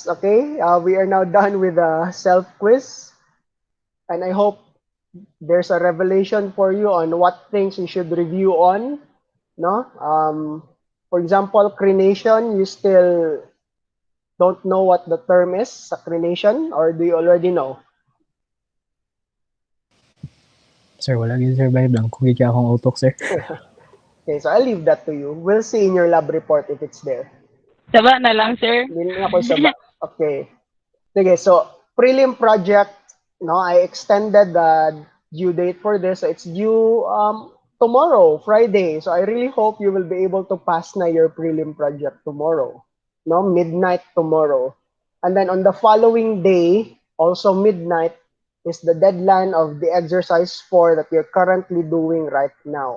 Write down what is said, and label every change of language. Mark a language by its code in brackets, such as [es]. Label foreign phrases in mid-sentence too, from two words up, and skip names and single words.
[en] Okay, we are now done with the self quiz, and I hope there's a revelation for you on what things you should review on. No, for example, crenation. You still don't know what the term is, crenation, or do you already know? [hil] Sir, wala gid, sir, vibe lang. Kung gid akong utok, sir. [en] Okay, so I'll leave that to you. We'll see in your lab report if it's there. [hil] Saba na lang, sir. Hindi na ako saba. [en] Okay. Sige, so prelim project, no, I extended the due date for this. So it's due tomorrow, Friday. So I really hope you will be able to pass na your prelim project tomorrow. No, midnight tomorrow. And then on the following day, also midnight, is the deadline of the exercise 4 that you're currently doing right now.